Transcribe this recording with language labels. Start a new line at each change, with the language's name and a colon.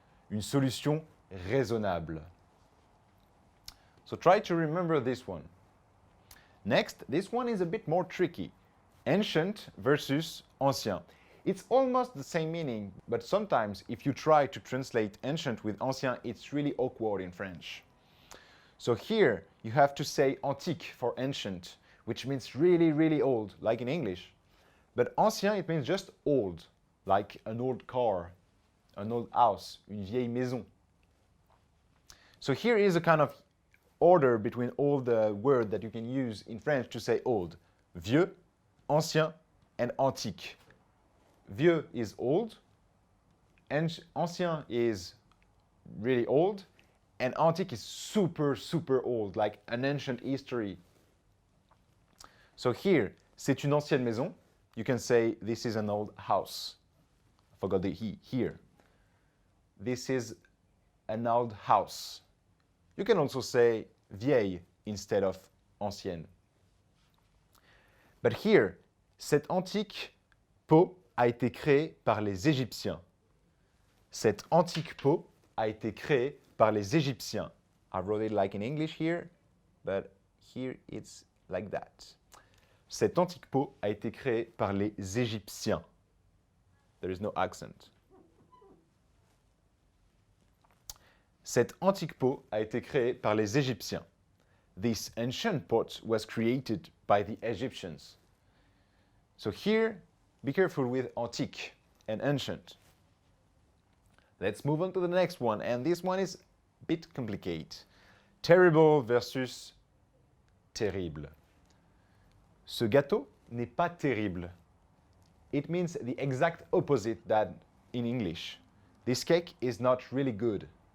French: Une solution raisonnable.
English: So try to remember this one. Next, this one is a bit more tricky. Ancient versus ancien. It's almost the same meaning, but sometimes if you try to translate ancient with ancien, it's really awkward in French. So here, you have to say antique for ancient, which means really, really old, like in English. But ancien, it means just old, like an old car, an old house,
French: une vieille maison.
English: So here is a kind of order between all the words that you can use in French to say old. Vieux, ancien, and antique. Vieux is old, and ancien is really old, and antique is super, super old, like an ancient history. So here,
French: c'est une ancienne maison.
English: You can say this is an old house. I forgot the he here. This is an old house. You can also say vieille instead of ancienne. But here,
French: cette antique peau a été créée par les Égyptiens. Cette antique peau a été créée par les Égyptiens.
English: I wrote it like in English here, but here it's like that.
French: Cette antique peau a été créée par les Égyptiens.
English: There is no accent.
French: Cette antique peau a été créée par les Égyptiens.
English: This ancient pot was created by the Egyptians. So here, be careful with antique and ancient. Let's move on to the next one, and this one is a bit complicated. Terrible versus terrible.
French: Ce gâteau n'est pas terrible.
English: It means the exact opposite that in English. This cake is not really good.